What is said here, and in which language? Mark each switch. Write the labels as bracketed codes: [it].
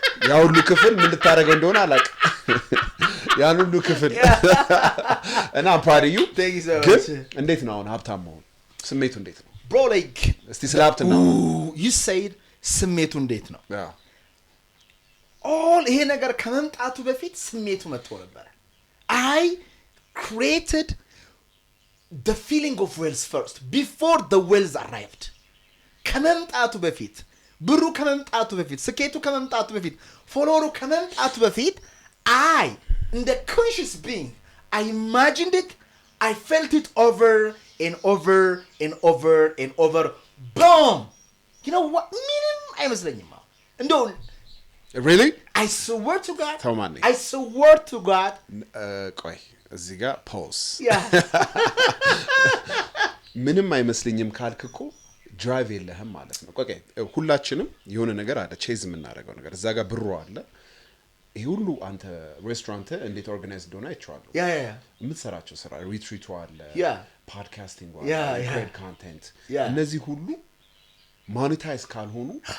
[am] ያ ሁሉ ክፍል ምን ልታረገው እንደሆነ አላቅ ያን ሁሉ ክፍል እና [en] I'm proud of you thank you so much [am] እንዴት ነው አሁን ሀብታም መሆን ስሜቱ እንዴት ነው [en] bro like [am] እስቲ ስለ ሀብት ነው [en] you said [am] ስሜቱ እንዴት ነው all ይሄ ነገር ከመምጣቱ በፊት ስሜቱ መጥቶ ነበር [en] I created the feeling of wealth first before the wealth arrived [am] ከመምጣቱ በፊት ብሩ ከመምጣቱ በፊት [en] ስኬቱ ከመምጣቱ በፊት ፎሎወሩ ከመምጣቱ በፊት I in the conscious being I imagined it I felt it over and over and over and over boom you know what [am] ምንም አይመስለኝም እንደው [en] really I swear to God [am] ተማኒ [en] I swear to God [am] ቆይ እዚህ ጋር ፖዝ ምንም አይመስለኝም ካልክኮ ድራይቭ የለህም ማለት ነው ቆይ ሁላችንም የሆነ ነገር አለ ቼዝ የምናደርገው ነገር እዛ ጋር ብሩ አለ ይሄ ሁሉ አንተ ሬስቶራንት እንዴት ኦርጋናይዝ እንደሆነ አይቻለሁ የምትሰራቸው ስራ ሪትሪቱ አለ ፖድካስቲንግ አለ ክሬት ኮንቴንት እነዚህ ሁሉ ማኔታይዝ ካልሆኑ